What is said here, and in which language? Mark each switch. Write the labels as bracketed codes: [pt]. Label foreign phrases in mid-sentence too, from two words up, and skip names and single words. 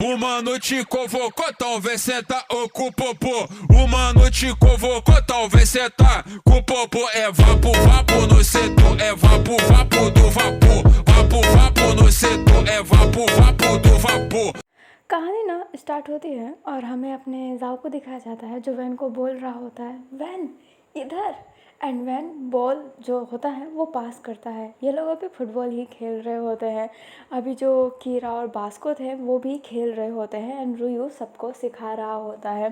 [pt] Uma noite convocou, talvez senta ou com o popô. Uma noite convocou, talvez senta com o popô. É vapo, vapo no setor, é vapo, vapo do vapor. Vapo, vapo no setor, é vapo, vapo do vapor. [hi] कहानी ना स्टार्ट होती है और हमें अपने जाओ को दिखाया जाता है जो वैन को बोल रहा होता है, वैन इधर। एंड वैन बॉल जो होता है वो पास करता है। ये लोग अभी फुटबॉल ही खेल रहे होते हैं। अभी जो कीरा और बास्को थे वो भी खेल रहे होते हैं एंड रुयू सबको सिखा रहा होता है।